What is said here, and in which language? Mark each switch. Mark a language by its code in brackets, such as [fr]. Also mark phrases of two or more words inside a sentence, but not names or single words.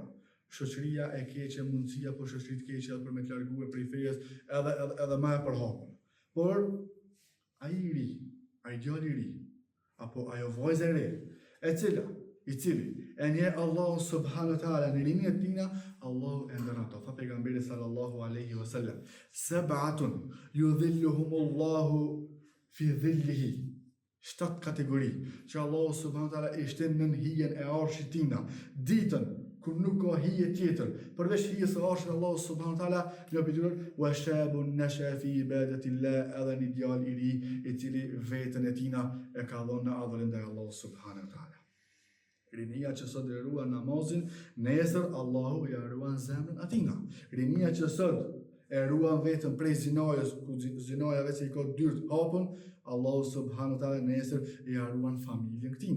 [sq] Shoqëria e keqe, mundësia për shoqëri të keqe edhe për me të larguar prej fejes, edhe më e përhapur. Por ai i ri, ai djali i ri, apo ajo vajza e re, i cili e njeh Allahu [ar] سبحانه وتعالى [sq] në rinia e tina, Allahu e ndron ato. Tha pejgamberi [ar] صلى الله عليه وسلم سبعة يظلهم الله في ظله. [sq] 7 kategori që Allahu [ar] سبحانه وتعالى [sq] i shtin në hijen e arshit tina, ditën kur nuk ka hije tjetër, përveç hijes së arshit Allahu [ar] سبحانه وتعالى, [sq] në pyetën [ar] وشاب نشأ في عبادة الله, [sq] edhe një djalë i ri i cili veten e tina e ka dhënë në adhurim ndaj Allahu [ar] سبحانه وتعالى. [sq] Rinia që sot e ruan namazin, nesër Allahu ja ruan zemrën atina. Rinia që sot e ruan vetëm prej zinajës, ku zinaja vetë i ka dyrt hapën, Allahu [ar] سبحانه وتعالى [sq] nesër ja ruan familjen këtina.